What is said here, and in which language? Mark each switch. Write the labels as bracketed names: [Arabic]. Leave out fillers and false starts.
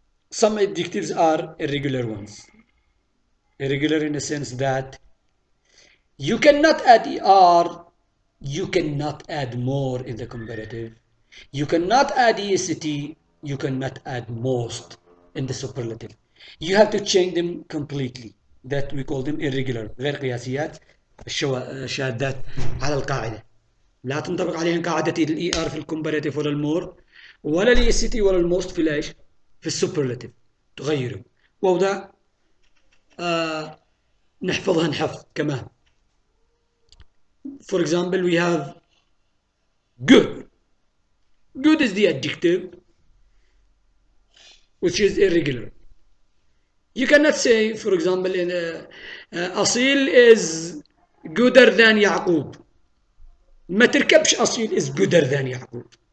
[English] Some adjectives are irregular ones. Irregular in the sense that you cannot add er, you cannot add more in the comparative. You cannot add est, you cannot add most in the superlative. You have to change them completely. That we call them irregular. [Arabic] غير قياسيات الشاذات على القاعدة. لا تنطبق عليهم قاعدة الاي ار في الكومباريتيف ولا المور ولا الاي اس تي ولا الموست في الايش؟ في السوبرلاتيف. تغيره. ووضع نحفظها نحفظ كمان. [English] For example, we have good. Good is the adjective which is irregular. You cannot say, for example, in أصيل is gooder than يعقوب. [Arabic] ما تركبش أصيل [English] is gooder than [Arabic] يعقوب.